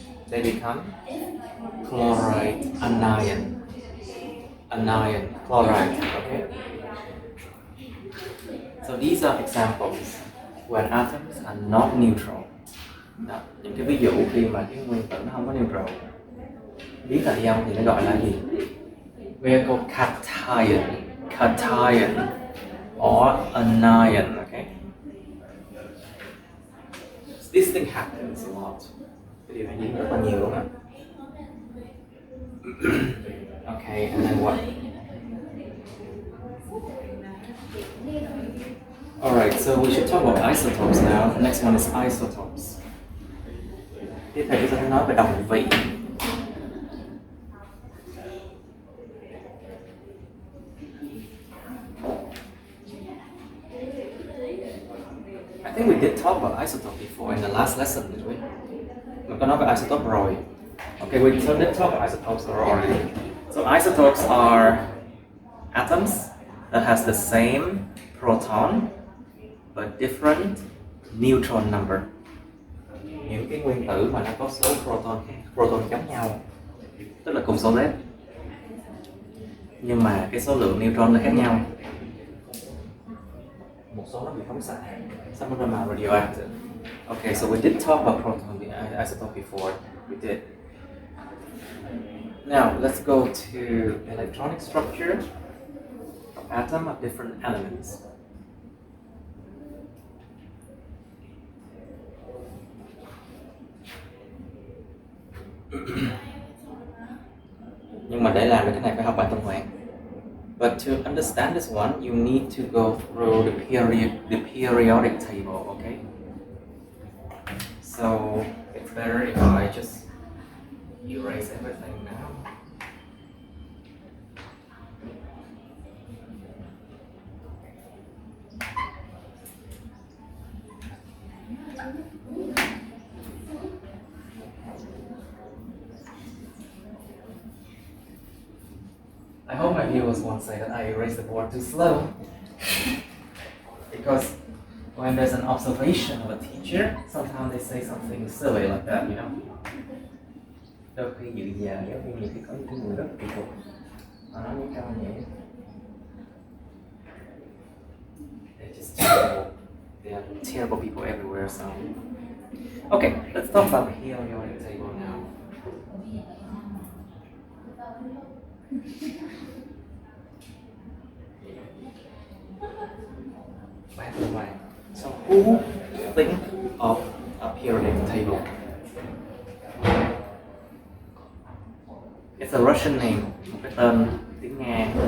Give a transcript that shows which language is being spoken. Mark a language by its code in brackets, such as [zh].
[en] They become chloride anion, chloride, okay? So these are examples when atoms are not neutral. [vi] Đó, những cái ví dụ khi mà cái nguyên tử nó không có neutral. Biến thành ion thì nó gọi là gì? [en] We are called cation or anion, okay? This thing happens a lot. [vi] Cái điều này diễn rất là nhiều luôn á. [en] Okay, and then what? Alright, so we should talk about isotopes now. The next one is isotopes. [vi] Tiếp theo chúng ta sẽ nói về đồng vị. [en] I think we did talk about isotope before in the last lesson, did we? [vi] Mình có nói về isotope rồi. [en] Okay, we did talk about isotopes already. So isotopes are atoms that has the same proton but different neutron number. [vi] Những cái nguyên tử mà nó có số proton giống nhau, tức là cùng số Z, nhưng mà cái số lượng neutron là khác nhau. Một số nó bị phóng xạ, [en] some of them are radioactive. Okay, so we did talk about proton isotope before. We did. Now let's go to electronic structure of atom of different elements. [vi] Nhưng mà để làm được cái này phải học bài tuần hoàn. [en] But to understand this one, you need to go through the periodic table, okay? So it's better if I just erase everything now. I hope my viewers won't say that I erased the board too slow. Because when there's an observation of a teacher, sometimes they say something silly like that, you know? [vi] Đôi khi dự già giáo viên nhiều khi có những người rất kỳ cục, họ nói những câu như vậy. [en] They're just terrible. They are terrible people everywhere, so... Okay, let's talk about the periodic table now. By the way, so who think of a periodic table? It's a Russian name, [vi] một cái tên tiếng Nga.